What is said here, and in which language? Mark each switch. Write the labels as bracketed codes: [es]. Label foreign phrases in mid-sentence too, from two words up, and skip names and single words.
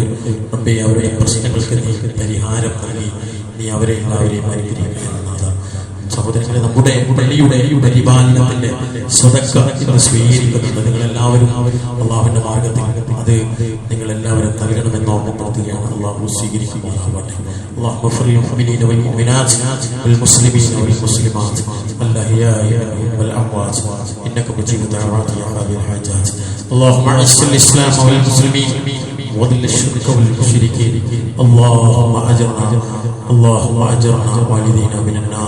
[ml] റബ്ബേ, അവരുടെ പ്രശ്നങ്ങൾക്ക് നീ പരിഹാരം നൽകി നീ അവരെ എല്ലാവരെയും അനുഗ്രഹിക്കണം നാഥ. സഹോദരങ്ങളെ, നമ്മുടെ പള്ളിയുടെ പരിപാലനത്തിന്റെ സ്വതക്ക ഇന്ന് സ്വീകരിക്കുന്നുണ്ട്. നിങ്ങളെല്ലാവരും അള്ളാഹുവിന്റെ മാർഗത്തിൽ അത് നിങ്ങളെല്ലാവരും നൽകണമെന്ന് ഓർമ്മപ്പെടുത്തുകയാണ്. അള്ളാഹു സ്വീകരിക്കുമാറാവട്ടെ. [ar] اللهم اغفر للمؤمنين والمؤمنات والمسلمين والمسلمات الأحياء والأموات إنك مجيب الدعوات يا قاضي الحاجات. اللهم أعز الإسلام والمسلمين وذل الشرك والمشركين. اللهم أجرنا والدينا من النار.